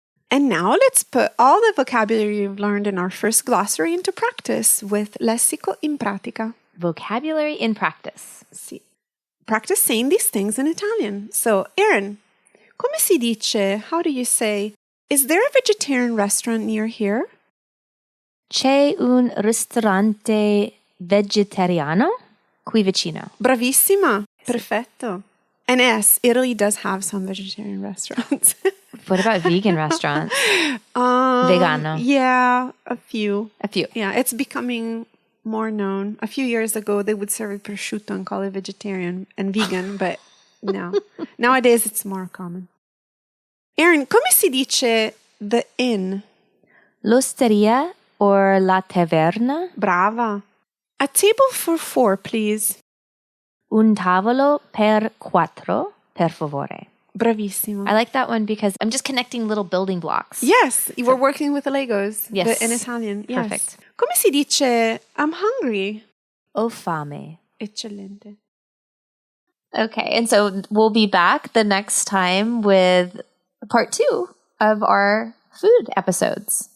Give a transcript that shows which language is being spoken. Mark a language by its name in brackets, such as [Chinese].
[English] And now let's put all the vocabulary you've learned in our first glossary into practice with Lessico in pratica. Vocabulary in practice. [Italian] Sì. [English] Practice saying these things in Italian. So, Erin, [Italian] come si dice, [English] how do you say, is there a vegetarian restaurant near here? [Italian] C'è un ristorante vegetariano qui vicino. Bravissima. Perfetto. [English] And yes, Italy does have some vegetarian restaurants. What about vegan restaurants? [Italian] Vegano. [English] Yeah, a few. A few. Yeah, it's becoming more known. A few years ago, they would serve prosciutto and call it vegetarian and vegan, but no. Nowadays, it's more common. Erin, [Italian] come si dice [English] the inn? [Italian] L'osteria or la taverna? [English] Brava. A table for 4, please. [Italian] Un tavolo per 4, per favore. Bravissima. [English] I like that one because I'm just connecting little building blocks. Yes, you were working with the Legos. Yes. In Italian. Yes. Perfect. [Italian] Come si dice, [English] I'm hungry? [Italian] Ho fame. Eccellente. [English] Okay, and so we'll be back the next time with part 2 of our food episodes.